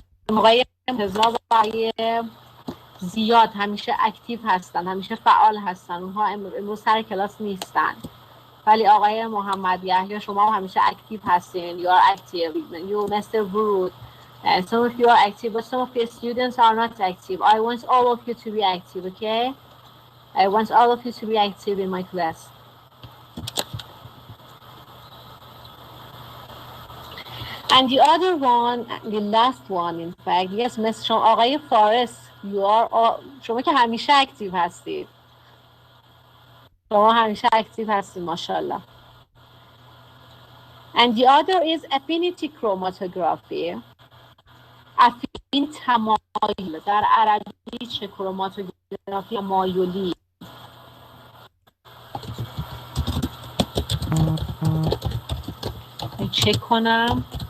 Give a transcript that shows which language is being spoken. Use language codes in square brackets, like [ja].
[fa] آقای مرتضی و آقای زیاد همیشه اکتیو هستن، همیشه فعال هستن. اونها امروز سر کلاس نیستن. ولی آقای محمد یحیی شما همیشه اکتیو هستین. [en] You are active. You, Mr. Vurud. Some of you are active, but some of your students are not active. I want all of you to be active, okay? I want all of you to be active in my class. And the other one, the last one, in fact, yes, Mr. [fa] آقای فارس, [en] you are all, [fa] شما که همیشه اکتیو هستید. شما همیشه اکتیو هستید, ماشاءالله. [en] And the other is affinity chromatography. [fa] افین تمایل. در عربی چه کروماتوگرافی تمایلی. چک کنم.